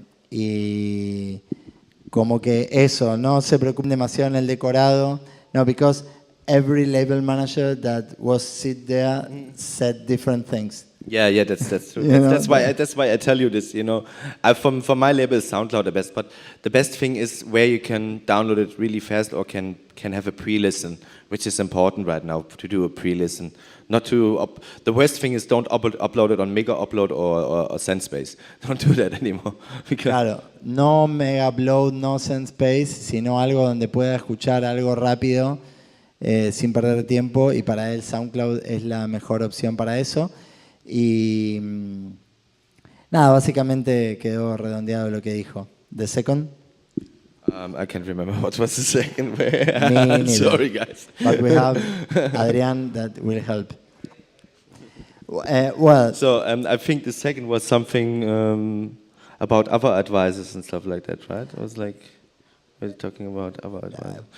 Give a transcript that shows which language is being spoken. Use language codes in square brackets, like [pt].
[es] Y como que eso, no se preocupen demasiado en el decorado. [en] No, because every label manager that was sit there said different things. Yeah, that's true. You know? That's why I tell you this. You know, for my label, SoundCloud the best. But the best thing is where you can download it really fast or can have a pre-listen, which is important right now to do a pre-listen. Not to the worst thing is don't upload it on Mega Upload or SendSpace. Don't do that anymore. [es] Claro, no Mega Upload, no SendSpace, sino algo donde pueda escuchar algo rápido sin perder tiempo, y para él SoundCloud es la mejor opción para eso. Y nada, básicamente quedó redondeado lo que dijo. [en] The second? I can't remember what was the second. Me Sorry, guys. But we have Adrian that will help. Well, so I think the second was something about other advisors and stuff like that, right? It was like, we're talking about other advisors.